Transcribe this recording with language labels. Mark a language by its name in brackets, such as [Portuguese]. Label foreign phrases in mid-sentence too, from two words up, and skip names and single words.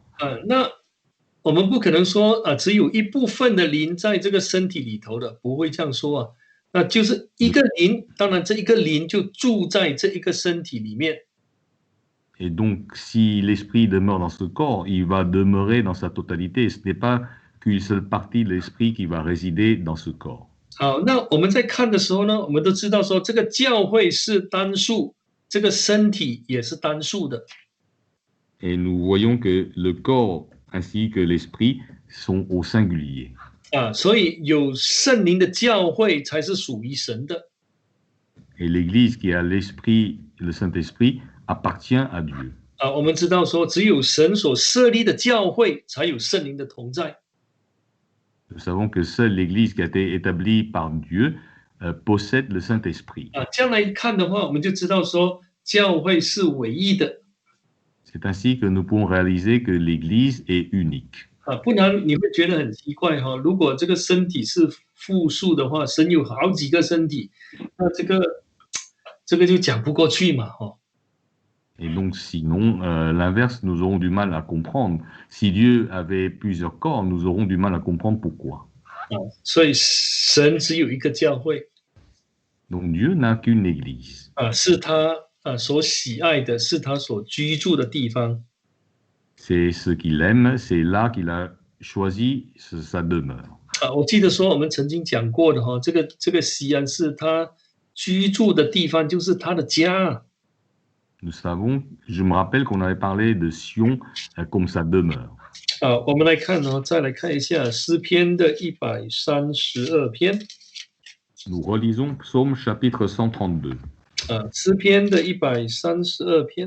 [Chinese] 那我们不可能说只有一部分的灵在这个身体里头的，不会这样说啊。那就是一个灵，当然这一个灵就住在这一个身体里面。 [French] Et donc, si l'esprit demeure dans ce corps, il va demeurer dans sa totalité. Ce n'est pas qu'une seule partie de l'esprit qui va résider dans ce corps. [Chinese] 好，那我们在看的时候呢，我们都知道说这个教会是单数，这个身体也是单数的。 [French] Et nous voyons que le corps ainsi que l'esprit sont au singulier. [Chinese] 所以有圣灵的教会才是属于神的。 [French] Et l'Église qui a l'esprit, le Saint-Esprit, appartient à Dieu. [Chinese] 我们知道说，只有神所设立的教会才有圣灵的同在。 [French] Nous savons que seule l'Église qui a été établie par Dieu possède le Saint-Esprit. [Chinese] 这样来看的话，我们就知道说，教会是唯一的。 [French] C'est ainsi que nous pouvons réaliser que l'Église est unique. [Chinese] 不然你会觉得很奇怪哈。如果这个身体是复数的话，神有好几个身体，那这个就讲不过去嘛哈。 [French] Et donc, sinon, l'inverse, nous aurons du mal à comprendre. Si Dieu avait plusieurs corps, nous aurons du mal à comprendre pourquoi. [Chinese] 所以神只有一个教会。 [French] Donc, Dieu n'a qu'une église. [Chinese] 是他所喜爱的，是他所居住的地方。 [French] C'est ce qu'il aime, c'est là qu'il a choisi sa demeure. [Chinese] 我记得说我们曾经讲过的哈，这个西安是他居住的地方，就是他的家。 [French] Je me rappelle qu'on avait parlé de Sion comme sa demeure. [Chinese] 我们来看再来看一下诗篇的132篇。 [French] Nous relisons Psaume chapitre 132. [Chinese] 诗篇的132篇。